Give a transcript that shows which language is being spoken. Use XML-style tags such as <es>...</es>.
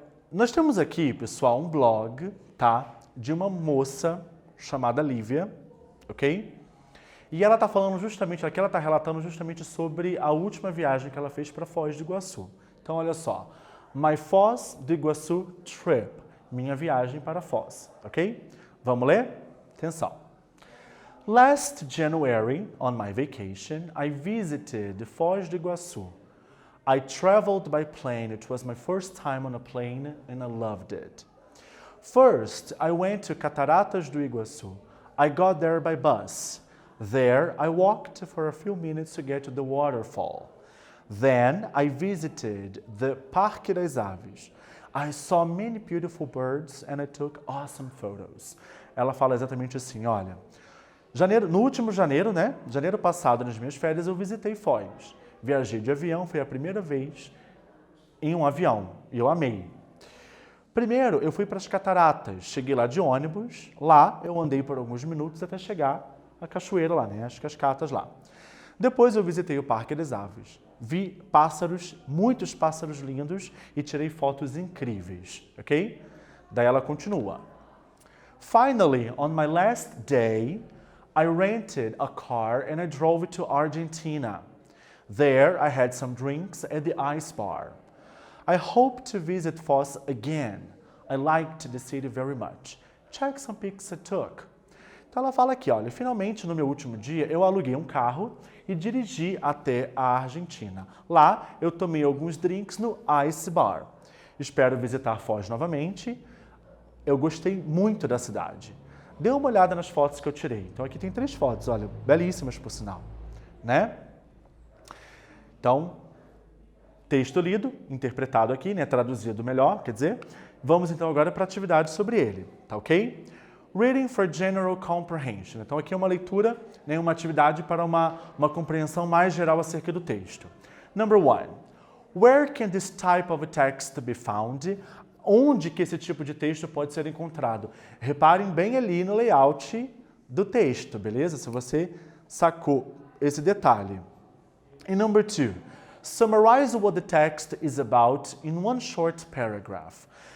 <pt>Nós temos aqui, pessoal, um blog, tá? De uma moça chamada Lívia, ok? E ela está falando justamente, aqui ela está relatando justamente sobre a última viagem que ela fez para Foz do Iguaçu. Então, olha só.</pt> <en>My Foz do Iguaçu trip.</en> <pt>Minha viagem para Foz, ok? Vamos ler? Atenção.</pt> <en>Last January, on my vacation, I visited Foz do Iguaçu. I traveled by plane. It was my first time on a plane and I loved it. First, I went to Cataratas do Iguaçu. I got there by bus. There, I walked for a few minutes to get to the waterfall. Then, I visited the Parque das Aves. I saw many beautiful birds and I took awesome photos.</en> <pt>Ela fala exatamente assim, olha, no último janeiro, né? Janeiro passado, nas minhas férias, eu visitei Foz. Viajei de avião, foi a primeira vez em um avião e eu amei. Primeiro, eu fui para as cataratas, cheguei lá de ônibus, lá eu andei por alguns minutos até chegar à cachoeira lá, né? As cascatas lá. Depois eu visitei o Parque das Aves, vi pássaros, muitos pássaros lindos e tirei fotos incríveis, ok? Daí ela continua.</pt> <en>Finally, on my last day, I rented a car and I drove to Argentina. There, I had some drinks at the ice bar. I hope to visit Foz again. I liked the city very much. Check some pics I took.</en> <pt>Então ela fala aqui, olha, finalmente no meu último dia eu aluguei um carro e dirigi até a Argentina. Lá eu tomei alguns drinks no Ice Bar. Espero visitar Foz novamente. Eu gostei muito da cidade. Dê uma olhada nas fotos que eu tirei. Então aqui tem 3 fotos, olha, belíssimas por sinal, né? Então, texto lido, interpretado aqui, né, traduzido melhor, quer dizer. Vamos então agora para a atividade sobre ele, tá ok?</pt> <en>Reading for General Comprehension.</en> <pt>Então aqui é uma leitura, né, uma atividade para uma compreensão mais geral acerca do texto.</pt> <en>Number 1. Where can this type of text be found?</en> <pt>Onde que esse tipo de texto pode ser encontrado? Reparem bem ali no layout do texto, beleza? Se você sacou esse detalhe.</pt> <en>And number 2, summarize what the text is about in one short paragraph.</en>